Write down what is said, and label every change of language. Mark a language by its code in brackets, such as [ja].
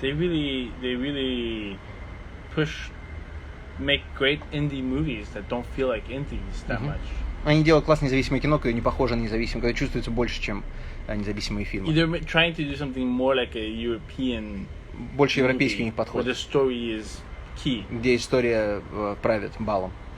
[en] They really make great indie movies that don't feel like indies that much. [ru] Они делают классное независимое кино, которое не похоже на независимое, когда чувствуется больше, чем независимые фильмы. [en] They're trying to do something more like a European [ru] больше европейский у них подход. [en] Where the story is key. [ru] Где история правит балом.